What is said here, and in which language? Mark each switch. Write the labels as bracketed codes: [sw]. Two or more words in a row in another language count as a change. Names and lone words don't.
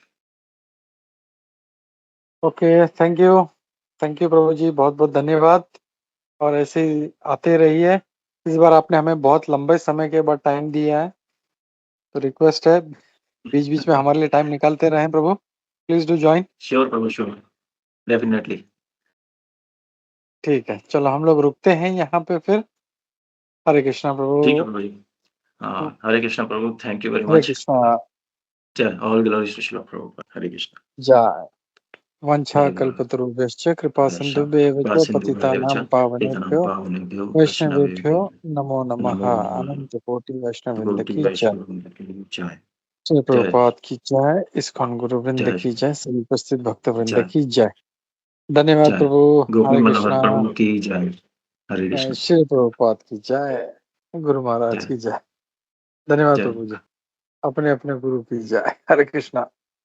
[en] okay, thank you [hi] प्रभु जी, बहुत-बहुत धन्यवाद और ऐसे ही आते रहिए। इस बार आपने हमें बहुत लंबे समय के बाद टाइम दिया है, तो रिक्वेस्ट है बीच-बीच में हमारे लिए टाइम निकालते रहें प्रभु। [en] please do join. sure Prabhu, sure, definitely. [hi] ठीक है, चलो हम लोग रुकते हैं यहाँ पे फिर। हरे कृष्णा ठीक है प्रभु। प्रभु जी। हरे कृष्णा प्रभु, [en] thank you very [hi] हरे [en] मच। [hi] कृष्णा। जय, [en] all glories to Srila Prabhupada. [hi] हरे कृष्णा। जय। वंशा हरे कृष्णा। [sa] कल्पतरुभ्यश्च कृपा सिन्धुभ्येव च पतितानां पतितानां पावनेभ्यो पावनेभ्यो वैष्णवेभ्यो वैष्णवेभ्यो नमो नमः। नमो नमः। [hi] अनंत कोटि वैष्णववृंद कोटि की जय। वैष्णव की जय। श्री जय प्रभुपाद की जय। इस्कॉन गुरु वृंद जय की जय। सभी उपस्थित भक्त वृंद जय की जय। धन्यवाद जय। प्रभु। गोपी हरे मनोहर कृष्णा। प्रभु की जय। हरे कृष्ण। श्री प्रभुपाद की जय। गुरु महाराज जय की जय। धन्यवाद जय। प्रभु जी। अपने अपने गुरु की जय। हरे कृष्णा।